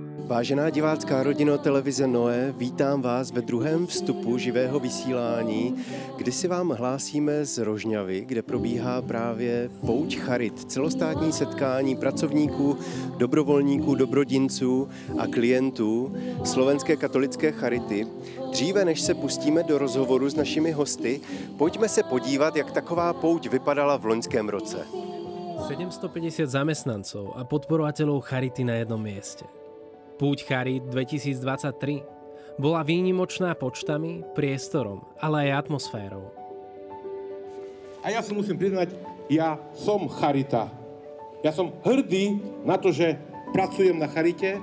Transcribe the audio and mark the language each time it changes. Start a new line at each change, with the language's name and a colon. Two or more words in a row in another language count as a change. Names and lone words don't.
Czech: Vážená divácká rodino televize Noé, vítám vás ve druhém vstupu živého vysílání, kdy si vám hlásíme z Rožňavy, kde probíhá právě Pouť charit, celostátní setkání pracovníků, dobrovolníků, dobrodinců a klientů Slovenské katolické charity. Dříve než se pustíme do rozhovoru s našimi hosty, pojďme se podívat, jak taková pouť vypadala v loňském roce.
Slovak: 750 zamestnancov a podporovateľov charity na jednom mieste. Púť Charit 2023 bola výnimočná počtami, priestorom, ale aj atmosférou. A ja sa musím priznať, ja som charita. Ja som hrdý na to, že pracujem na charite.